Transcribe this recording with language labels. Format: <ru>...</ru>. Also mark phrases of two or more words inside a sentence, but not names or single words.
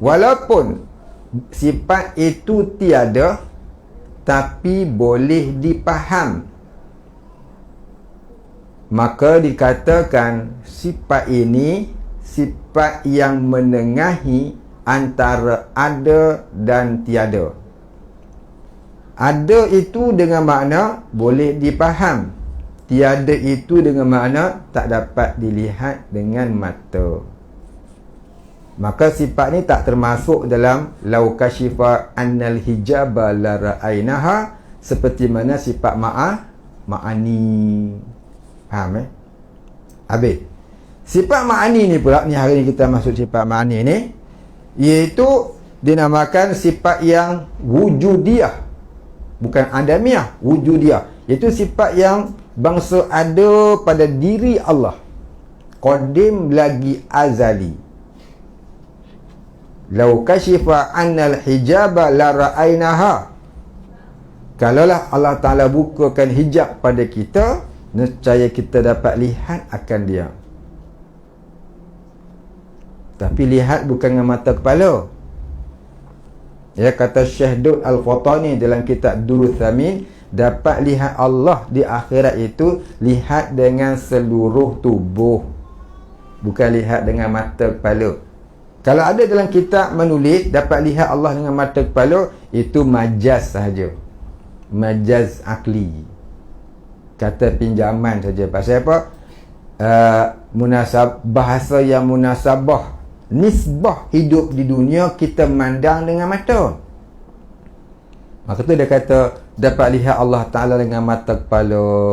<ms>Walaupun sifat itu tiada, tapi boleh dipaham, maka dikatakan sifat ini sifat yang menengahi antara ada dan tiada. Ada itu dengan makna boleh dipaham, tiada itu dengan makna tak dapat dilihat dengan mata. Maka sifat ni tak termasuk dalam</ms> <ar>lau kasyifa annal hijaba la ra'ainaha,</ar> <ms>seperti mana sifat ma'ani. Faham Habis. Sifat ma'ani ni pula, ni hari ni kita masuk sifat ma'ani ni, iaitu dinamakan sifat yang wujudiyah, bukan adamiyah, wujudiyah. Iaitu sifat yang bangsa ada pada diri Allah, qadim lagi azali.</ms> <ar>Lau kasyifa annal hijaba la ra'ainaha,</ar> <ms>kalaulah Allah Ta'ala bukakan hijab pada kita, nescaya kita dapat lihat akan dia. Tapi lihat bukan dengan mata kepala. Ya, kata Syekh Dud Al-Qatani dalam kitab Durrus Tsamin, dapat lihat Allah di akhirat itu lihat dengan seluruh tubuh, bukan lihat dengan mata kepala. Kalau ada dalam kitab menulis dapat lihat Allah dengan mata kepala, itu majaz sahaja, majaz akli, kata pinjaman saja. Pasal apa? Bahasa yang munasabah, nisbah hidup di dunia kita mandang dengan mata. Maka tu dia kata dapat lihat Allah Ta'ala dengan mata kepala.</ms>